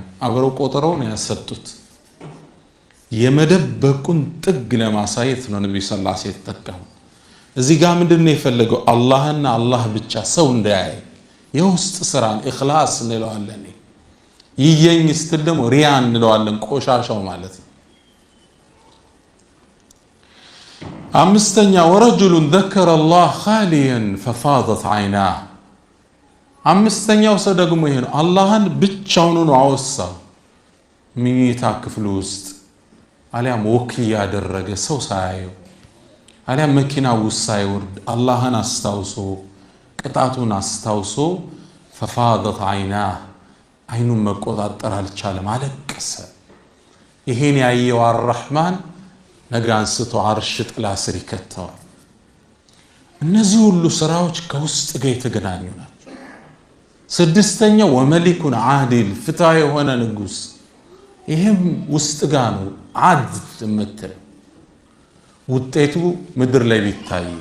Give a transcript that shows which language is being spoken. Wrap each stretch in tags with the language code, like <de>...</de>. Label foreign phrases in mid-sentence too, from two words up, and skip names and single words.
<am>አብረው ቆጥረው ነው ያሰጡት። የመደበቁን ጥግ ለማሳየት ነው ነብዩ</am> <ar>صلى الله عليه وسلم</ar> <am>ተጠቀሙ። እዚህ ጋር ምንድነው የፈለገው? አላህና አላህ ብቻ ሰው እንዳያይ የውስጥ ስራን ኢኽላስ እንለዋለን። ይየኝ ስትል ደግሞ ሪያ እንለዋለን፣ ቆሻሻው ማለት ነው። አምስተኛ</am> <ar>ورجل ذكر الله خاليا ففاضت عيناه።</ar> <am>አምስተኛው ሰው ደግሞ ይሄ ነው፣ አላህን ብቻውን ነው አወሳው። መኝታ ክፍሉ ውስጥ አሊያም ወክ ያደረገ ሰው ሳያየው፣ አሊያም መኪና ውስጥ ሳይወርድ አላህን አስታውሶ ቅጣቱን አስታውሶ</am> <ar>ففاضت عيناه፣</ar> <am>አይኑን መቆጣጠር አልቻለም፣ አለቀሰ። ይሄን ያየው አርረህማን ነገ አንስቶ አርሽ ጥላ ስር ይከተዋል። እነዚህ ሁሉ ስራዎች ከውስጥ ጋር የተገናኙ ናቸው። ስድስተኛው</am> <ar>وملك عادل፣</ar> <am>ፍትሃ የሆነ ንጉስ። ይሄም ውስጥ ጋር ነው ዓድል የምትለው። ውጤቱ ምድር ላይ ቢታይ</am>